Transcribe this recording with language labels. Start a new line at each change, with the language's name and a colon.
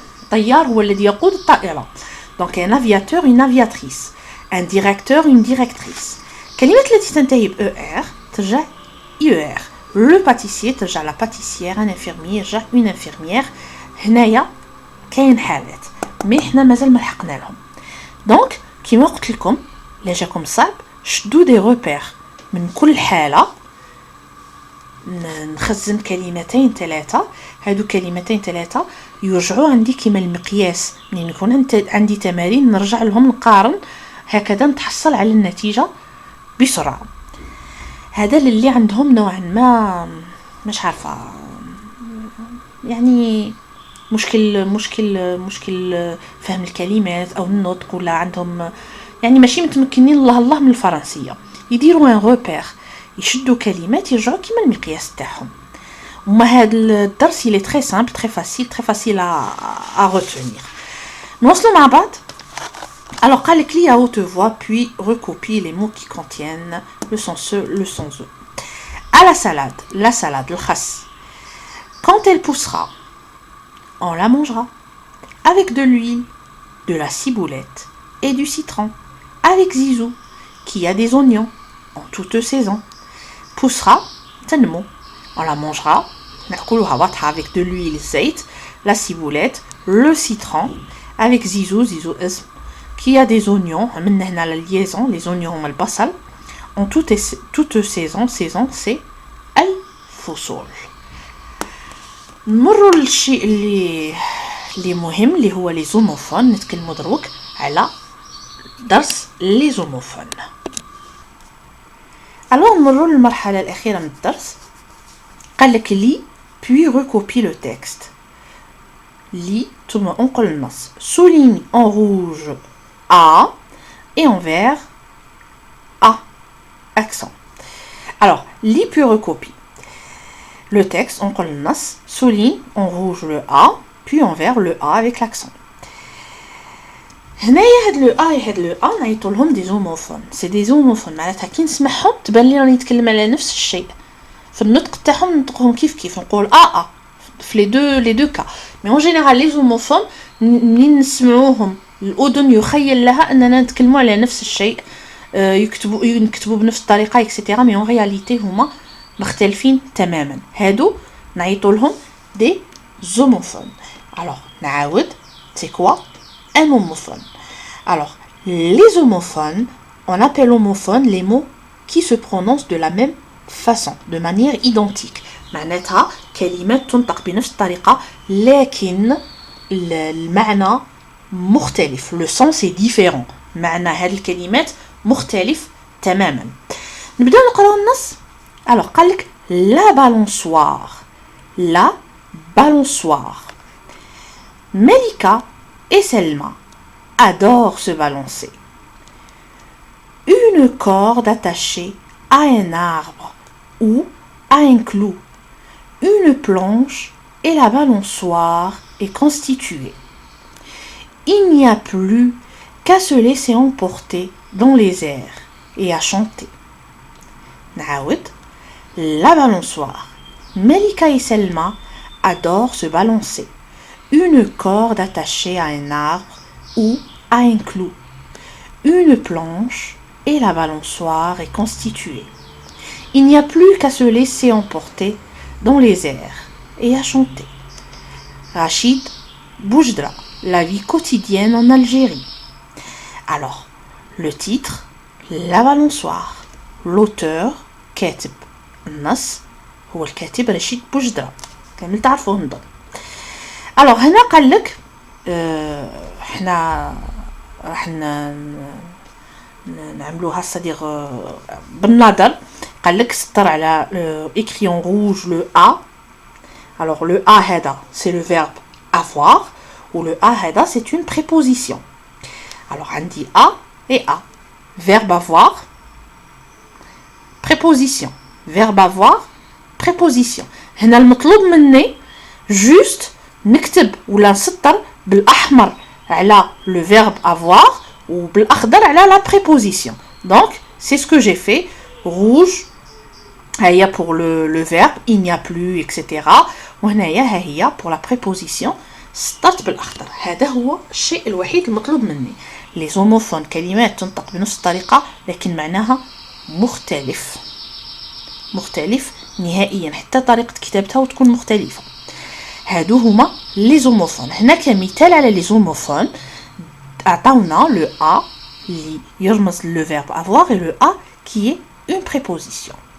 Arabic: طيار هو الذي يقود الطائرة.
French: Donc un aviateur, une aviatrice. Un directeur, une directrice.
Arabic: الكلمات التي تنتهي ب ER ترجع IER.
French: Le pâtissier
Arabic: ترجع
French: la pâtissière. Un infirmier ترجع une infirmière.
Arabic: هنايا كاين حالات مي حنا مازال ما لحقنا لهم. دونك كيما قلت لكم لا جاكم صعب شدوا دي روبير من كل حالة. نخزن كلمتين ثلاثة. هادو كلمتين ثلاثة يرجعوا عندي كيما المقياس. منين يكون عندي تمارين نرجع لهم نقارن هكذا نتحصل على النتيجة بسرعة. هذا اللي عندهم نوعا ما مش عارفة يعني مشكل فهم الكلمات أو النطق ولا عندهم يعني ماشي متمكنين الله من الفرنسية. يديروا ان روبير يشدوا كلمات يرجعوا كيما المقياس تاعهم. وما هذا الدرس
French: il est très simple, très facile à retenir.
Arabic: نواصلوا مع بعض.
French: Alors
Arabic: قال لك
French: lis à haute voix puis recopie les mots qui contiennent le sens E, le sens E. À la salade,
Arabic: الخس.
French: Quand elle poussera, on la mangera. Avec de l'huile, de la ciboulette et du citron. Avec Zizou, qui a des oignons en toutes saisons. Poussera,
Arabic: تنمو.
French: On la mangera.
Arabic: نأكلها واضحة
French: avec de l'huile,
Arabic: زيت,
French: la ciboulette, le citron. Avec Zizou
Arabic: اسم.
French: Qui a des oignons,
Arabic: من هنا
French: la liaison, les oignons
Arabic: هما البصل.
French: En toute saison c'est
Arabic: الفصول. نمروا للشيء اللي مهم اللي هو لي زوموفون. نتكلموا دروك على درس لي زوموفون.
French: alors
Arabic: نمروا للمرحلة الأخيرة من الدرس. قال لك لي
French: puis recopie le texte. lis
Arabic: ثم انقل النص.
French: souligne en rouge A et en vert A. Accent. Alors, lis puis recopie. Le texte, on colle le nas, souligne en rouge le A, puis en vert le A avec l'accent.
Arabic: هنايا هاد لو A et هاد لو A نعيطوا لهم دي زوموفون. سي دي زوموفون معناتها كي نسمعهم تبان لي راني نتكلم على نفس الشيء. في النطق تاعهم نطقهم كيف نقول A في لي دو كا. مي اون جينيرال لي زوموفون منين نسمعوهم الأذن يخيل لها أننا نتكلموا على نفس الشيء. يكتبوا بنفس الطريقة اكسيتيرا مي اون رياليتي هما مختلفين تماما. هادو نعيطوا لهم دي زوموفون.
French: alors
Arabic: نعاود
French: c'est quoi un homophone. alors les homophones on appelle homophones les mots qui se prononcent de la même façon, de manière identique.
Arabic: معناتها كلمات تنطق بنفس الطريقة لكن المعنى مختلف.
French: Le sens est différent.
Arabic: معنى هذه الكلمات مختلف تماما. نبدأ نقرأ النص.
French: Alors
Arabic: قال لك
French: la balançoire. La balançoire. Melika et Selma adorent se balancer. Une corde attachée à un arbre ou à un clou, une planche et la balançoire est constituée. Il n'y a plus qu'à se laisser emporter dans les airs et à chanter.
Arabic: نعاود.
French: La balançoire. Melika et Selma adorent se balancer. Une corde attachée à un arbre ou à un clou, une planche et la balançoire est constituée. Il n'y a plus qu'à se laisser emporter dans les airs et à chanter. Rachid Boujdra, la vie quotidienne en Algérie. Alors, le titre, La balançoire. L'auteur,
Arabic: كاتب النص هو الكاتب رشيد بوجدرا. كامل تعرفوه نظن. Alors هنا قال لك احنا راح نعملوها صديق بالنظر. قال لك سطر على
French: écrit en rouge le A. Alors le A هذا c'est le verbe avoir ou le A هذا c'est une préposition. Alors
Arabic: عندي
French: A et A. Verbe avoir, préposition. Verbe avoir, préposition.
Arabic: هنا المطلوب مني
French: juste
Arabic: نكتب ولا نسطر بالأحمر على
French: le verbe avoir ou
Arabic: بالأخضر على
French: la préposition. Donc, c'est ce que j'ai fait. Rouge,
Arabic: هي
French: pour le verbe, il n'y a plus, etc.
Arabic: وهنايا هي
French: pour la préposition.
Arabic: سطرت بالأخضر. هذا هو الشيء الوحيد المطلوب مني.
French: Les homophones
Arabic: كلمات تنطق بنفس الطريقة لكن معناها مختلف. مختلف نهائيا حتى طريقة كتابتها وتكون مختلفة. هادو هما لي زوموفون. هنا كمثال على لي زوموفون عطاونا لو A اللي يرمز لو فيرب avoir
French: et le A qui est une préposition.